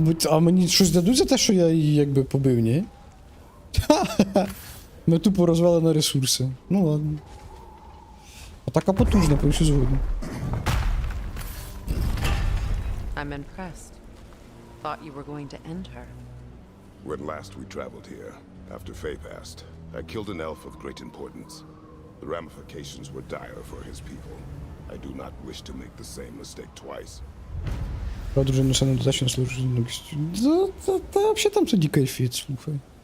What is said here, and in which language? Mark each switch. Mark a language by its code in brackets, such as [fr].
[uk] А мені щось дадуть за те, що я її якби побив, ні? Ми тупо розвели на ресурси. Ну ладно. Атака потужна, повністю згоден. [en] I'm impressed. Thought you were going to end her. When last we traveled here, after Faye passed, I killed an elf of great importance. The ramifications were dire for his people. I do not wish to make the same mistake twice. [uk] Правда, вже не недостатньо служить. Та взагалі там тоді кайфіт, слухай.